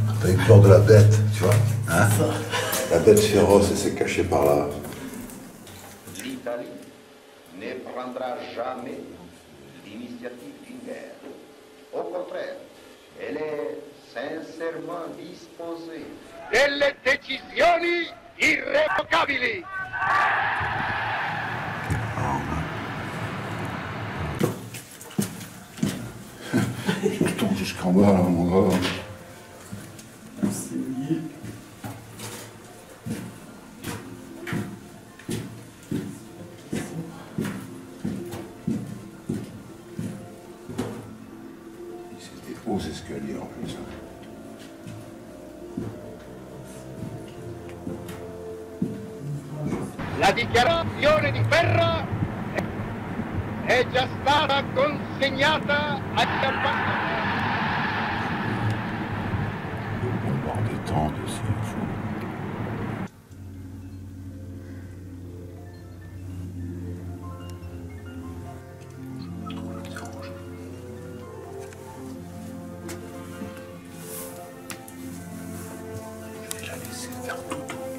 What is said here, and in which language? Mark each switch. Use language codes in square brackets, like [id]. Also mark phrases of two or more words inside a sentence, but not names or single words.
[fr] T'as eu peur de la bête, tu vois, hein. La bête féroce, elle s'est cachée par là. L'Italie ne prendra jamais l'initiative d'une guerre. Au contraire, elle est sincèrement disposée. [it] Delle decisioni irrevocabili. [fr] Je tombe jusqu'en bas, là, mon gars. C'est lié. C'est des hauts escaliers en plus. [it] La dichiarazione di guerra è già stata consegnata agli ambasciatori. [fr] Le bombard des temps aussi, il faut. Je vais la laisser faire dodo.